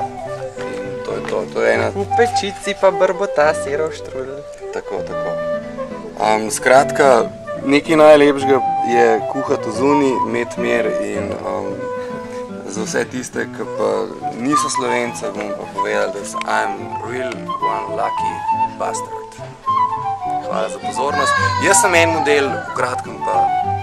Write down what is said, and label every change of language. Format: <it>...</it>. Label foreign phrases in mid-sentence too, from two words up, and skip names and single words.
<sl>In to je to, to je ena... V pečici pa brbota sirov štrudel. Tako, tako. Skratka, nekaj najlepšega je kuhati zunaj, imeti mir in za vse tiste, ki pa niso Slovenci, bom pa povedal, da</sl> <en>I'm real one lucky bastard.</en> <sl>Hvala za pozornost. Jaz sem en model, v kratkem pa</sl>